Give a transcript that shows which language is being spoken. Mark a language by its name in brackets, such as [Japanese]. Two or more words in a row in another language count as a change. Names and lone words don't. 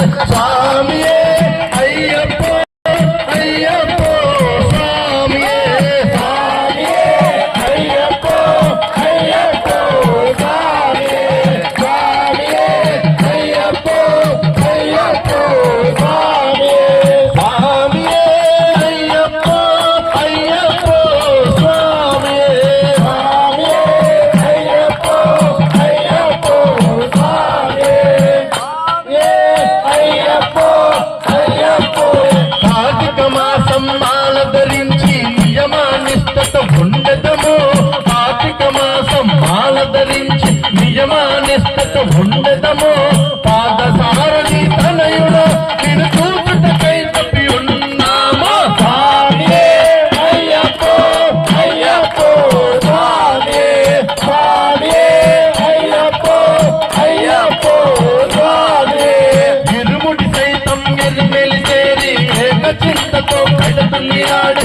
[Malayalam] സ്വാമിയേ അയ്യപ്പോ അയ്യപ്പോ സ്വാമിയേ സ്വാമിയേ അയ്യപ്പോ അയ്യപ്പോ സ്വാമിയേ സ്വാമിയേ അയ്യപ്പോ അയ്യപ്പോ സ്വാമിയേ സ്വാമിയേ അയ്യപ്പോ അയ്യപ്പോ സ്വാമിയേ സ്വാമിയേ അയ്യപ്പോ അയ്യപ്പോ സ്വാമിയേ [Telugu] అయ్యప్పో అయ్యప్పో కార్తీక మాసం మాల ధరించి నియమానిష్టత ఉండదము కార్తీక మాసం మాల ధరించి నియమానిష్టత ఉండదము పాదసారథి తనయుడు నిన్ను చూచుటకై తప్పి ఉన్నాము స్వామియే అయ్యప్పో అయ్యప్పో స్వామియే స్వామియే అయ్యప్పో అయ్యప్పో స్వామియే ఇరుముడి సైతం ఎరుమెలి చేరి ఏక చింతతో పెడుతున్నాడు